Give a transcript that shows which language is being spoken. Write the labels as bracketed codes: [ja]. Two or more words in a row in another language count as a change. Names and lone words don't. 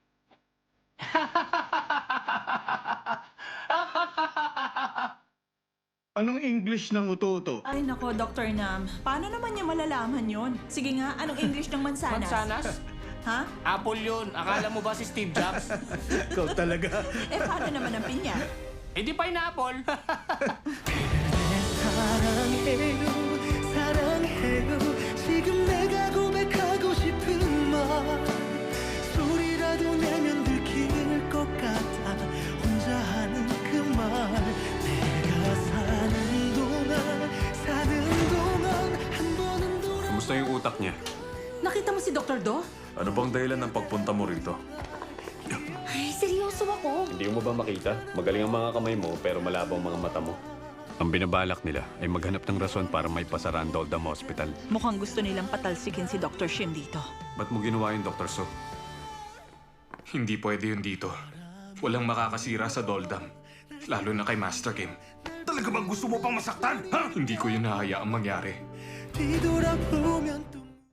[tl] Anong English ng uto-uto? Ay nako, Dr. Nam. Paano naman niya malalaman yon? Sige nga, anong English ng mansanas? Mansanas? Ha? Apple yun. Akala mo ba si Steve Jobs? Ikaw talaga. Eh, paano naman ang pinya? Eh di pineapple. [ko] 사랑해요 사랑해요 지금 내가 고백하고 싶은 말 소리라도 내면 들킬 것 같아 혼자 하는 그 말 내가 사는 동안 한 번은 돌아 [tl] Kumusta yung utak niya? Nakita mo si Dr. Do? Ano bang dahilan ng pagpunta mo rito? Ay, seryoso ako. Hindi mo ba makita? Magaling ang mga kamay mo pero malabo ang mga mata mo. Ang binabalak nila ay maghanap ng rason para may pasara ang Doldam Hospital. Mukhang gusto nilang patalsikin si Dr. Shim dito. Ba't mo ginawa yun, Dr. So? Hindi pwede yun dito. Walang makakasira sa Doldam. Lalo na kay Master Kim. Talaga bang gusto mo pang masaktan, ha? Hindi ko yun hahayaang mangyari. [ko] 뒤돌아보면 또